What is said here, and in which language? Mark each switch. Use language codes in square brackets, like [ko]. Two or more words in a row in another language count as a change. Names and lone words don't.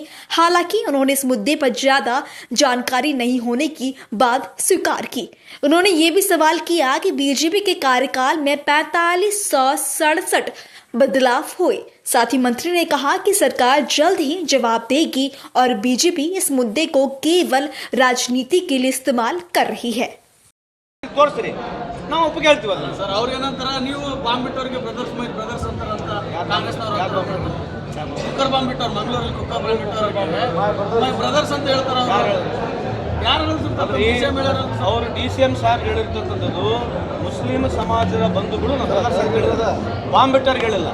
[hi] हालांकि उन्होंने इस मुद्दे पर ज्यादा जानकारी नहीं होने की बात स्वीकार की। उन्होंने ये भी सवाल किया कि बीजेपी के कार्यकाल में 4567 बदलाव हुए। साथ ही मंत्री ने कहा कि सरकार जल्द ही जवाब देगी और बीजेपी इस मुद्दे को केवल राजनीति के लिए इस्तेमाल कर रही है। [kn] ತೋರಿಸ್ರಿ ನಾವು ಒಪ್ಪಿಗೆ ಹೇಳ್ತೀವಲ್ಲ ಸರ್ ಅವ್ರ ಏನಂತಾರ ನೀವು ಬಾಂಬ್ ಬಿಟ್ಟವ್ರಿಗೆ ಬ್ರದರ್ಸ್ ಅಂತಾರಂತ ಕಾಂಗ್ರೆಸ್ನವರು [en] cooker bomb [kn] ಬಿಟ್ಟವ್ರು ಮಂಗಳೂರಲ್ಲಿ [en] cooker bomb [kn] ಬಿಟ್ಟವ್ರು ಬ್ರದರ್ಸ್ ಅಂತ ಹೇಳ್ತಾರ ಯಾರು ಅವರು DCM ಸಾಹೇಬ್ ಹೇಳಿರ್ತಕ್ಕಂಥದ್ದು ಮುಸ್ಲಿಂ ಸಮಾಜದ ಬಂಧುಗಳು ನಮ್ಮ ಬ್ರದರ್ಸ್ ಅಂತ ಹೇಳಿದ ಬಾಂಬ್ ಬಿಟ್ಟವ್ರಿಗೆ ಹೇಳಿಲ್ಲ.